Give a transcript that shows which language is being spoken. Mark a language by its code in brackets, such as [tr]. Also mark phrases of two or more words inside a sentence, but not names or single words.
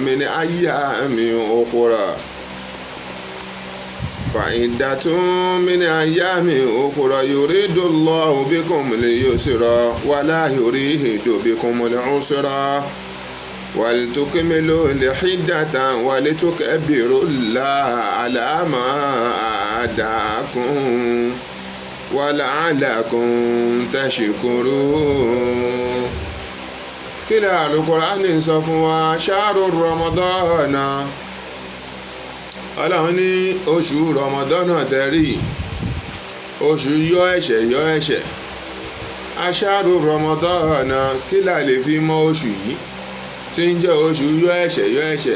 [ar] من أيام أخرى يريد الله بكم اليسر ولا يريد بكم العسر ولتكملوا الحدة ولتكبروا الله على ما هداكم ولعلكم تشكرون. [yo] kí ni Al-Qur'ani sọ fún wa? [ar] شهر رمضان [yo] ọlọ́run ní oṣù Ramadana tẹ̀rí, oṣù yọ ẹ̀ṣẹ̀. [ar] شهر رمضان [yo] kí la lè fi mọ oṣù yìí tí ń jẹ́ oṣù yọ ẹ̀ṣẹ̀?